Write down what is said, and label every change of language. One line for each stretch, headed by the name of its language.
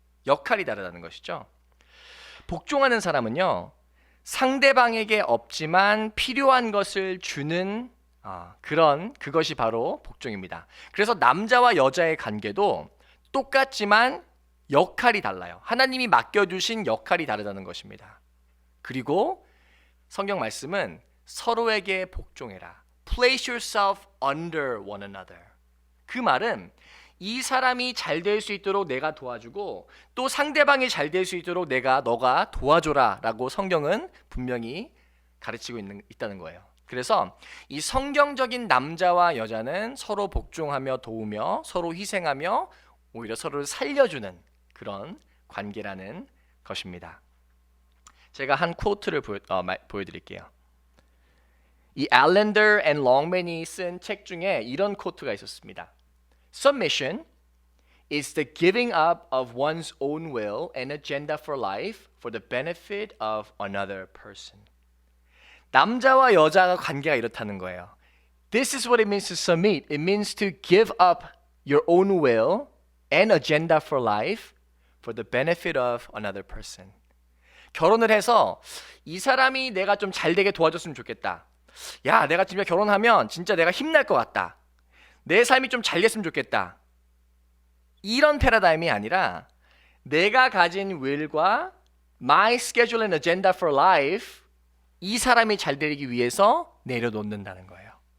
Korean: 역할이 다르다는 것이죠. 복종하는 사람은요, 상대방에게 없지만 필요한 것을 주는 그것이 바로 복종입니다. 그래서 남자와 여자의 관계도 똑같지만 역할이 달라요. 하나님이 맡겨주신 역할이 다르다는 것입니다. 그리고 성경 말씀은 서로에게 복종해라.
English: Place yourself under one another.
Korean: 그 말은 이 사람이 잘 될 수 있도록 내가 도와주고 또 상대방이 잘 될 수 있도록 너가 도와줘라 라고 성경은 분명히 가르치고 있다는 거예요. 그래서 이 성경적인 남자와 여자는 서로 복종하며 도우며 서로 희생하며 오히려 서로를 살려주는 그런 관계라는 것입니다. 제가 한 쿼트를 보여드릴게요. 이 알렌더 앤 롱맨이 쓴 책 중에 이런 쿼트가 있었습니다.
English: Submission is the giving up of one's own will and agenda for life for the benefit of another person.
Korean: 남자와 여자가 관계가 이렇다는 거예요.
English: This is what it means to submit. It means to give up your own will and agenda for life for the benefit of another person.
Korean: 결혼을 해서 이 사람이 내가 좀 잘 되게 도와줬으면 좋겠다. 야, 내가 진짜 결혼하면 진짜 내가 힘날 것 같다. 내 삶이 좀 잘 됐으면 좋겠다. 이런 패러다임이 아니라 내가 가진 will과
English: my schedule and agenda for life
Korean: 이 사람이 잘 되기 위해서 내려놓는다는 거예요.